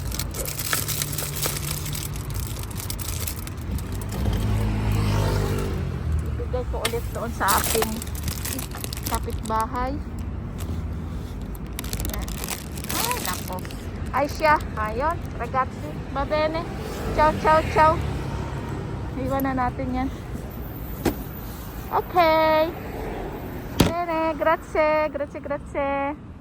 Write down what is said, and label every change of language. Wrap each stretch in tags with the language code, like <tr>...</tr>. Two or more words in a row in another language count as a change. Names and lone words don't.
<tl>Ibigay ko ulit doon sa aking kapitbahay. Ayan. Ay, nako. Ay siya. Ayun.</tl> <it>Ragazzi. Va bene. Ciao, ciao, ciao.</it> <tl>Iwan na natin yan.</tl> <it>Okay. Bene. Grazie. Grazie, grazie.</it>